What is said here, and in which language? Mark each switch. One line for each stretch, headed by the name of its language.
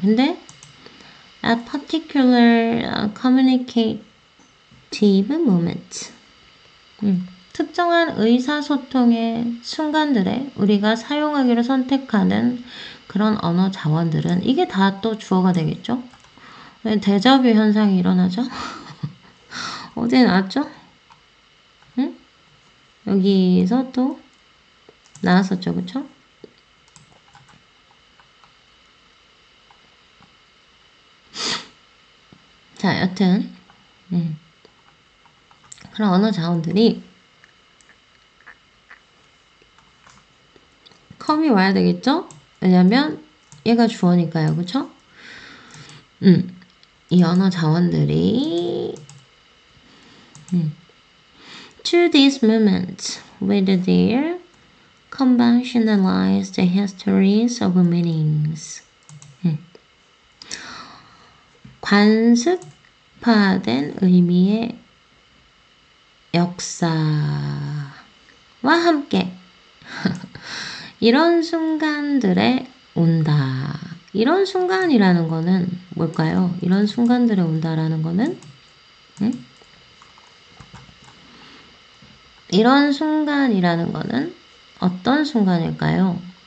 Korean: 근데
English: at particular communicative moment.
Korean: 특정한 의사소통의 순간들에 우리가 사용하기로 선택하는 그런 언어 자원들은 이게 다 또 주어가 되겠죠? 왜 데자뷰 현상이 일어나죠? 어제 나왔죠? 응? 여기서 또 나왔었죠, 그쵸? 자, 여튼 그런 언어 자원들이 컴이 와야 되겠죠? 왜냐면 얘가 주어니까요, 그쵸? 이 언어 자원들이
English: to this moment with their conventionalized histories of meanings.
Korean: 관습화된 의미의 역사와 함께 이런 순간들에 온다. 이런 순간이라는 거는 뭘까요? 이런 순간들에 온다라는 거는 이런 순간이라는 거는 어떤 순간일까요?